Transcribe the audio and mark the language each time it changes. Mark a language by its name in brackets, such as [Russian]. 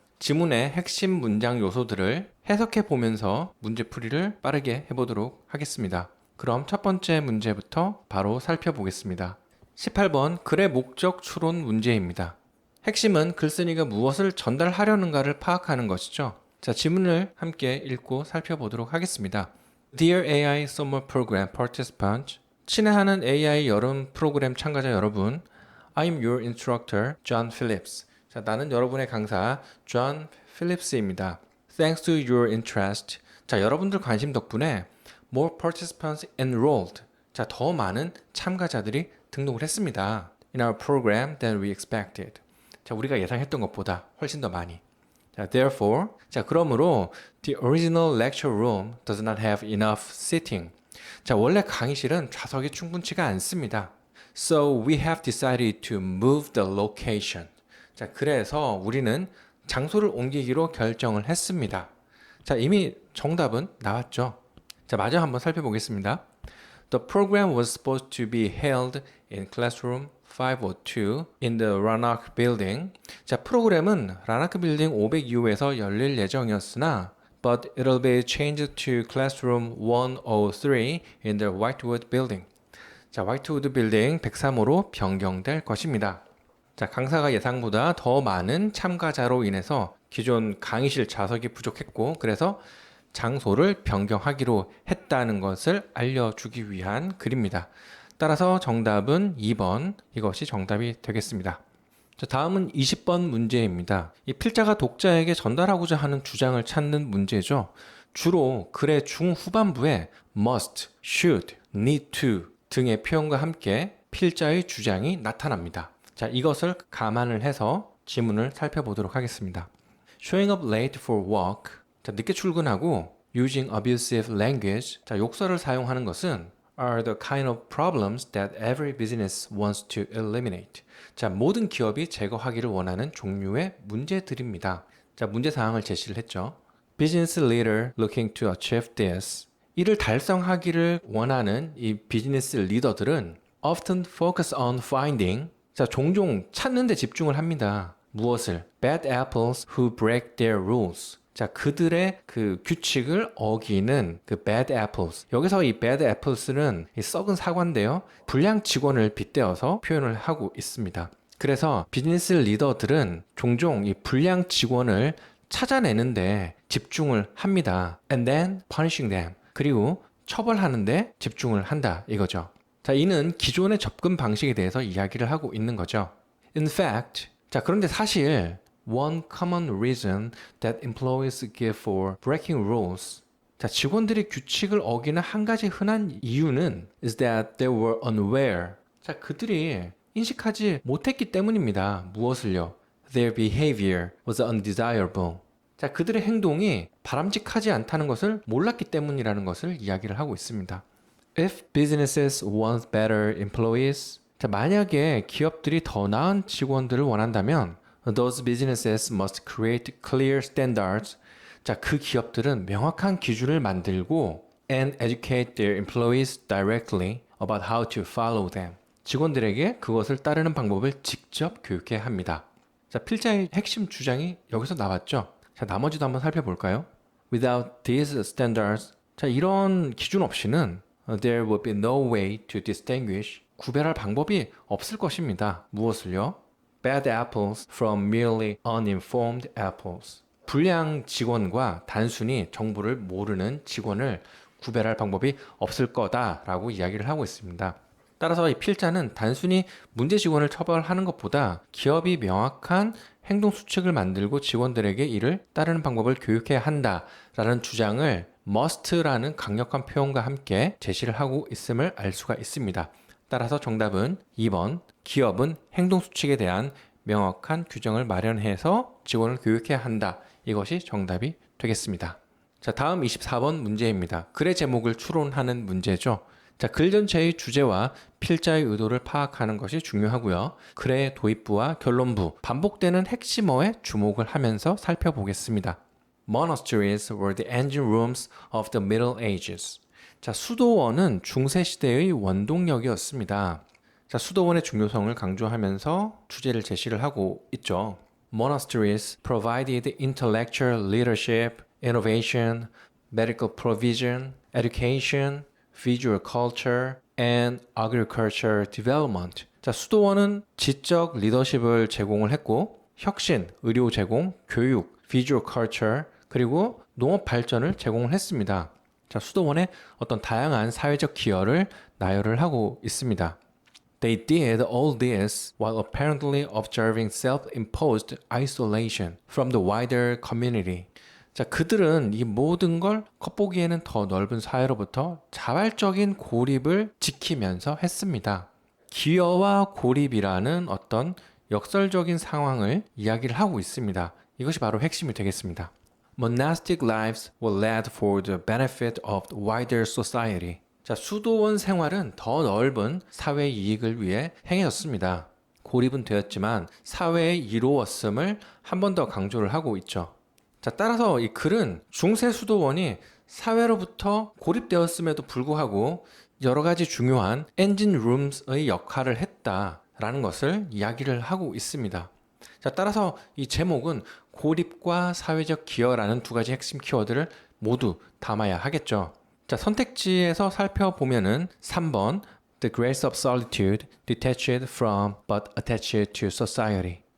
[Korean] 지문의 핵심 문장 요소들을 해석해 보면서 문제 풀이를 빠르게 해보도록 하겠습니다. 그럼 첫 번째 문제부터 바로 살펴보겠습니다. 18번 글의 목적 추론 문제입니다. 핵심은 글쓴이가 무엇을 전달하려는가를 파악하는 것이죠. 자, 지문을 함께 읽고 살펴보도록 하겠습니다. [English] Dear AI Summer Program Participant, [Korean] 친애하는 AI 여름 프로그램 참가자 여러분, [English] I'm your instructor, John Phillips. [Korean] 자, 나는 여러분의 강사, John Phillips입니다. [English] Thanks to your interest. [Korean] 자, 여러분들 관심 덕분에 [English] more participants enrolled. [Korean] 자, 더 많은 참가자들이 등록을 했습니다. [English] In our program than we expected. [Korean] 자, 우리가 예상했던 것보다 훨씬 더 많이. [English] 자, therefore, 자, [Korean] 그러므로 [English] the original lecture room does not have enough seating. [Korean] 자, 원래 강의실은 좌석이 충분치가 않습니다. [English] So we have decided to move the location. [Korean] 자, 그래서 우리는 장소를 옮기기로 결정을 했습니다. 자, 이미 정답은 나왔죠. 자, 마저 한번 살펴보겠습니다. [English] The program was supposed to be held in classroom 502 in the Ranach Building. [Korean] 자, 프로그램은 라나크 빌딩 502호에서 열릴 예정이었으나 [English] but it'll be changed to classroom 103 in the Whitewood Building. [Korean] 자, 화이트우드 빌딩 103호로 변경될 것입니다. 자, 강사가 예상보다 더 많은 참가자로 인해서 기존 강의실 좌석이 부족했고 그래서 장소를 변경하기로 했다는 것을 알려주기 위한 글입니다. 따라서 정답은 2번, 이것이 정답이 되겠습니다. 자, 다음은 20번 문제입니다. 이 필자가 독자에게 전달하고자 하는 주장을 찾는 문제죠. 주로 글의 중후반부에 must, should, need to 등의 표현과 함께 필자의 주장이 나타납니다. 자, 이것을 감안을 해서 지문을 살펴보도록 하겠습니다. [English] Showing up late for work. [Korean] 자, 늦게 출근하고 [English] using abusive language. 자, [Korean] 욕설을 사용하는 것은 [English] are the kind of problems that every business wants to eliminate. [Korean] 자, 모든 기업이 제거하기를 원하는 종류의 문제들입니다. 자, 문제 사항을 제시를 했죠. [English] Business leader looking to achieve this. [Korean] 이를 달성하기를 원하는 이 비즈니스 리더들은 [English] often focus on finding. [Korean] 자, 종종 찾는 데 집중을 합니다. 무엇을? [English] Bad apples who break their rules. [Korean] 자, 그들의 그 규칙을 어기는 그 bad apples. 여기서 이 bad apples는 이 썩은 사과인데요. 불량 직원을 빗대어서 표현을 하고 있습니다. 그래서 비즈니스 리더들은 종종 이 불량 직원을 찾아내는데 집중을 합니다. [English] And then punishing them. [Korean] 그리고 처벌하는데 집중을 한다 이거죠. 자, 이는 기존의 접근 방식에 대해서 이야기를 하고 있는 거죠. [English] In fact, 자, [Korean] 그런데 사실 [English] One common reason that employees give for breaking rules. [Korean] 자, 직원들이 규칙을 어기는 한 가지 흔한 이유는 [English] is that they were unaware. [Korean] 자, 그들이 인식하지 못했기 때문입니다. 무엇을요? [English] Their behavior was undesirable. [Korean] 자, 그들의 행동이 바람직하지 않다는 것을 몰랐기 때문이라는 것을 이야기를 하고 있습니다. [English] If businesses want better employees. [Korean] 자, 만약에 기업들이 더 나은 직원들을 원한다면 [English] Those businesses must create clear standards. [Korean] 자, 그 기업들은 명확한 기준을 만들고 [English] and educate their employees directly about how to follow them. [Korean] 직원들에게 그것을 따르는 방법을 직접 교육해야 합니다. 자, 필자의 핵심 주장이 여기서 나왔죠. 자, 나머지도 한번 살펴볼까요? [English] Without these standards, 자, [Korean] 이런 기준 없이는 [English] there will be no way to distinguish. [Korean] 구별할 방법이 없을 것입니다. 무엇을요? [English] Bad apples from merely uninformed apples. [Korean] 불량 직원과 단순히 정보를 모르는 직원을 구별할 방법이 없을 거다라고 이야기를 하고 있습니다. 따라서 이 필자는 단순히 문제 직원을 처벌하는 것보다 기업이 명확한 행동 수칙을 만들고 직원들에게 이를 따르는 방법을 교육해야 한다라는 주장을 must라는 강력한 표현과 함께 제시를 하고 있음을 알 수가 있습니다. 따라서 정답은 2번, 기업은 행동 수칙에 대한 명확한 규정을 마련해서 직원을 교육해야 한다. 이것이 정답이 되겠습니다. 자, 다음 24번 문제입니다. 글의 제목을 추론하는 문제죠. 자, 글 전체의 주제와 필자의 의도를 파악하는 것이 중요하고요. 글의 도입부와 결론부, 반복되는 핵심어에 주목을 하면서 살펴보겠습니다. [English] Monasteries were the engine rooms of the Middle Ages. [Korean] 자, 수도원은 중세 시대의 원동력이었습니다. 자, 수도원의 중요성을 강조하면서 주제를 제시를 하고 있죠. [English] Monasteries provided intellectual leadership, innovation, medical provision, education, visual culture, and agriculture development. [Korean] 자, 수도원은 지적 리더십을 제공을 했고 혁신, 의료 제공, 교육, visual culture, 그리고 농업 발전을 제공을 했습니다. 자, 수도원의 어떤 다양한 사회적 기여를 나열을 하고 있습니다. [English] They did all this while apparently observing self-imposed isolation from the wider community. [Korean] 자, 그들은 이 모든 걸 겉보기에는 더 넓은 사회로부터 자발적인 고립을 지키면서 했습니다. 기여와 고립이라는 어떤 역설적인 상황을 이야기를 하고 있습니다. 이것이 바로 핵심이 되겠습니다. [English] Monastic lives were led for the benefit of the wider society. [Korean] 자, 수도원 생활은 더 넓은 사회 이익을 위해 행해졌습니다. 고립은 되었지만 사회의 이로웠음을 한 번 더 강조를 하고 있죠. 자, 따라서 이 글은 중세 수도원이 사회로부터 고립되었음에도 불구하고 여러 가지 중요한 엔진 룸스의 역할을 했다라는 것을 이야기를 하고 있습니다. 자, 따라서 이 제목은 고립과 사회적 기여라는 두 가지 핵심 키워드를 모두 담아야 하겠죠. 자, 선택지에서 살펴보면은 3번 [English] The grace of solitude detached from but attached to society.